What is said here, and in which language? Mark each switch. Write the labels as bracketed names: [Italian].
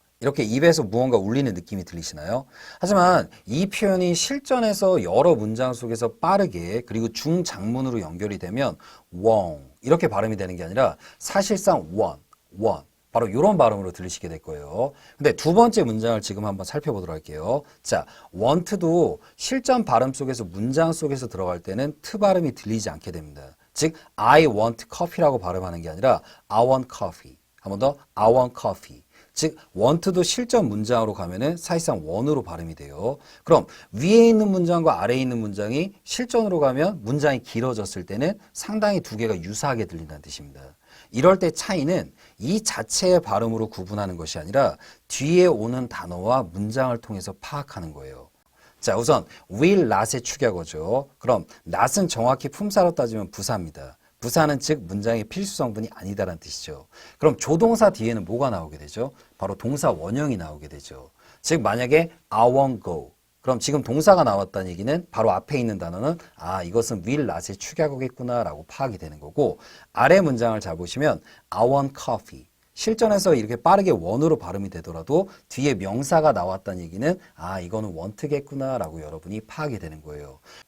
[Korean] 이렇게 입에서 무언가 울리는 느낌이 들리시나요? 하지만 이 표현이 실전에서 여러 문장 속에서 빠르게 그리고 중장문으로 연결이 되면 won't 이렇게 발음이 되는 게 아니라 사실상 want 바로 이런 발음으로 들리시게 될 거예요. 근데 두 번째 문장을 지금 한번 살펴보도록 할게요. 자, want도 실전 발음 속에서 문장 속에서 들어갈 때는 트 발음이 들리지 않게 됩니다. [English] 즉 I want coffee라고 [Korean] 발음하는 게 아니라 [English] I want coffee. [Korean] 한 번 더 [English] I want coffee. [Korean] 즉 want도 실전 문장으로 가면은 사실상 원으로 발음이 돼요. 그럼 위에 있는 문장과 아래에 있는 문장이 실전으로 가면 문장이 길어졌을 때는 상당히 두 개가 유사하게 들린다는 뜻입니다. 이럴 때 차이는 이 자체의 발음으로 구분하는 것이 아니라 뒤에 오는 단어와 문장을 통해서 파악하는 거예요. 자, 우선 will not의 축약어죠. 그럼 not은 정확히 품사로 따지면 부사입니다. 부사는 즉 문장의 필수 성분이 아니다라는 뜻이죠. 그럼 조동사 뒤에는 뭐가 나오게 되죠? 바로 동사 원형이 나오게 되죠. [English] 즉 만약에 I won't go. [Korean] 그럼 지금 동사가 나왔다는 얘기는 바로 앞에 있는 단어는 아 이것은 will not의 축약어겠구나 라고 파악이 되는 거고 아래 문장을 잘 보시면 [English] I want coffee. [Korean] 실전에서 이렇게 빠르게 원으로 발음이 되더라도 뒤에 명사가 나왔다는 얘기는 아 이거는 want겠구나 라고 여러분이 파악이 되는 거예요.